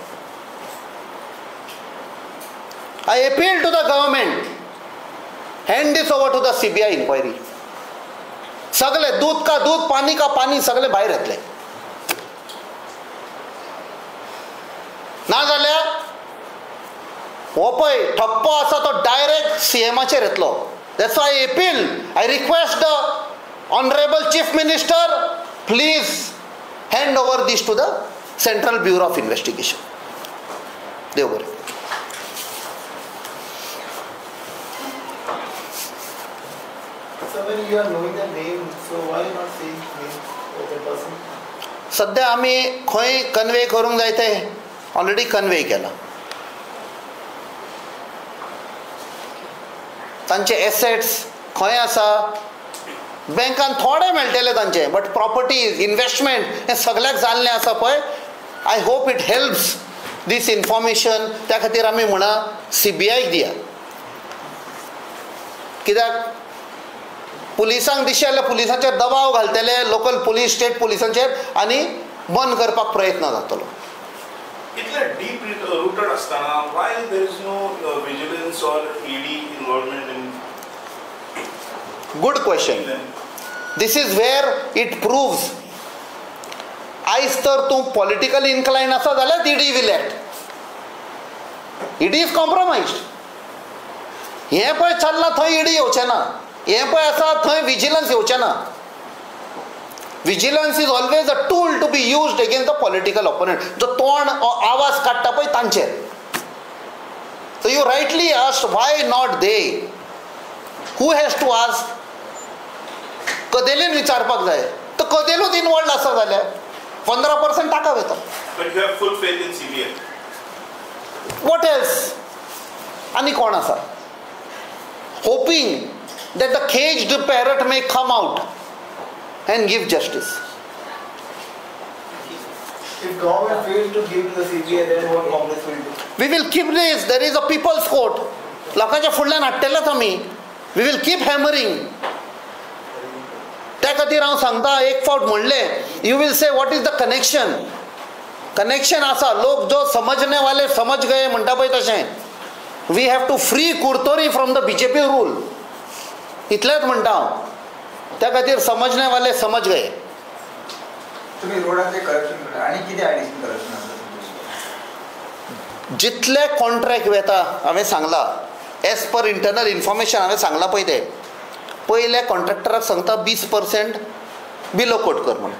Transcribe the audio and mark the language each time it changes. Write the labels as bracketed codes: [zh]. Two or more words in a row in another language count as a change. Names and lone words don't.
[en] I appeal to the government, hand this over to the CBI inquiry. [kok] सगळे [hi] दूध का दूध, पाणी का पाणी [kok] सगळे भायर येतले. ना जाल्यार हो पळय ठप्पो आसा तो डायरेक्ट CMाचेर येतलो. [en] That's why I appeal, I request the Honorable Chief Minister, please hand over this to the Central Bureau of Investigation. [kok] देव बरें. [en] So when you are knowing the name, so why not saying name of the person? [kok] सध्या आमी खंय कन्वे करूंक जाय ते [en] already convey [kok] केला. तांचे एसेट्स खंय आसा, बँकान थोडे मेळटले तांचे, बट [en] properties, investment [kok] हें सगळ्याक जाल्लें आसा पळय. [en] I hope it helps this information. [kok] त्या खातीर आमी म्हणा CBIक दिया. कित्याक पुलिसांक दिशे जाल्यार पुलिसांचेर दबाव घालतले, लोकल पुलीस, स्टेट पुलिसांचेर, आनी बंद करपाक प्रयत्न जातलो. इतले डीप रूटेड असताना [en] why there is no vigilance or ED involvement in? Good question. This is where it proves. [kok] आयज तर तूं [en] political inclined [kok] आसा जाल्यार [en] ED will act. ED is compromised. [kok] हें पळय चल्लां थंय ED येवचें ना. हें पळय आसा थंय विजिलन्स येवचें ना. [en] Vigilance is always a tool to be used against the political opponent. [kok] जो तोंड आवाज काढता पळय तांचेर. [en] So you rightly asked, why not they? Who has to ask? [kok] कदेलीन विचारपाक जाय. तर कदेलूच इन्वॉल्ड आसा जाल्यार 15% टाका वेता. [en] But you have full faith in CBI. What else? [kok] आणि कोण आसा? [en] Hoping that the caged parrot may come out and give justice. If government fails to give to the CBI, then what Congress will do? We will keep this. There is a people's court. [kok] लोकांच्या फुडल्यान हाडटलेच आमी. [en] We will keep hammering. [kok] त्या खातीर हांव सांगता, एक फावट म्हणलें, [en] you will say what is the connection? [kok] Connection आसा. लोक [hi] जो समजने वाले समज गए [kok] म्हणटा पळय तशें. [en] We have to free Kurtori from the BJP rule. [kok] इतलेंच म्हणटा हांव. त्या खातीर [hi] समजने वाले समज गए. [kok] तुम्ही रोडाचे करप्शन आणि किती [en] additional corruption [kok] आसा? जितले कॉन्ट्रॅक्ट वेता हांवें सांगला, [en] as per internal information [kok] हांवें सांगला पळय तें, पयले कॉन्ट्रॅक्टराक सांगता 20% [en] below quote [kok] कर म्हणून.